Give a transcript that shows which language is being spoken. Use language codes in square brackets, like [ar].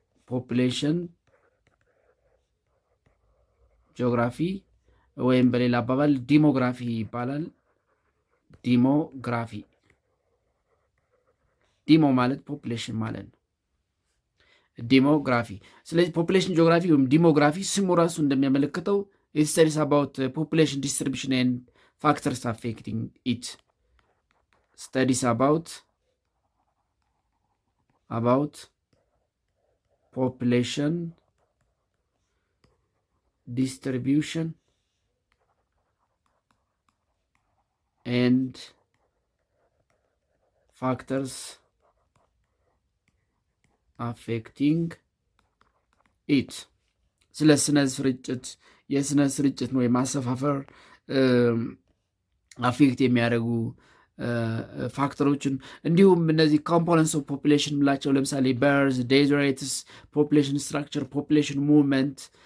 [am] ፖፕሌሽን ጂኦግራፊ ወይም በሌላ አባባል ዲሞግራፊ ይባላል። ዲሞግራፊ ዲሞ ማለት ፖፕሌሽን ማለት ነው። ዲሞግራፊ። ስለዚህ ፖፕሌሽን ጂኦግራፊ ወይም ዲሞግራፊ ስሙ ራሱ እንደሚያመለክተው [en] it studies about population distribution and factors affecting it. Studies about population distribution and factors affecting it. [am] ስለ ስነ ስርጭት የስነ ስርጭት ነው የማሰፋፈር አፌክት የሚያደርጉ ፋክተሮችን እንዲሁም እነዚህ ኮምፖነንትስ ኦፍ ፖፑሌሽን ምላቸው ለምሳሌ በርዝ፣ ዴዝ ሬትስ፣ ፖፑሌሽን ስትራክቸር፣ ፖፑሌሽን ሙቭመንት፣